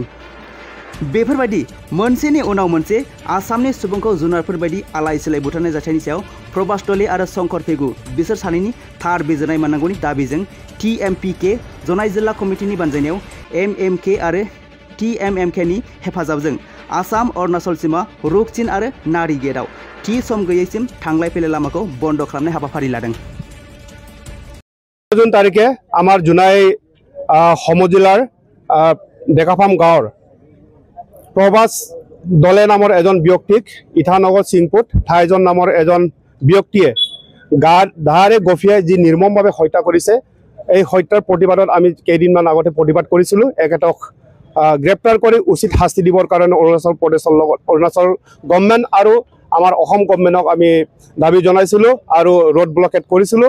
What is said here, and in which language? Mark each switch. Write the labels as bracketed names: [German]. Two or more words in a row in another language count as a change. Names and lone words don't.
[Bodo] बेफोरबायदि मोनसेनि उनाव मोनसे आसामनि सुबुंखौ जुनारफोरबायदि आलाय सिलाय बुथारनाय जाथायनि सायाव प्रभास दले आरो शंकर फेगु बिसोर सानैनि थार बिजिरनाय मोननांगौनि दाबिजों TMPK जनाय जिल्ला कमिटिनि बानजायनायाव MMK आरो TMMK नि हेफाजाबजों आसाम अरुणाचल सीमा रुकचिन आरो नारी गेटआव थि सम गैयैसिम थांलाय फैलाय लामाखौ बन्द खालामनाय हाबाफारि लादों। [Assamese] জুন তাৰিখে আমাৰ জুনাই সমজিলাৰ ডেকাফাম গাঁৱৰ প্ৰভাস দলে नाমৰ এজন ব্যক্তিক ইটানগৰ সিংপুত ঠাইজন নামৰ এজন ব্যক্তিয়ে ধাৰে গফিয়াই যি নিৰ্মমভাৱে হত্যা কৰিছে। এই হত্যাৰ প্ৰতিবাদত আমি কেইদিনমান আগতে প্ৰতিবাদ কৰিছিলোঁ। একেটক গ্ৰেপ্তাৰ কৰি উচিত শাস্তি দিবৰ কাৰণে অৰুণাচল প্ৰদেশৰ লগত অৰুণাচল গভৰ্ণমেণ্ট আৰু আমাৰ অসম গভৰ্ণমেণ্টক আমি দাবী জনাইছিলোঁ আৰু [English] road blockade [Assamese] কৰিছিলোঁ।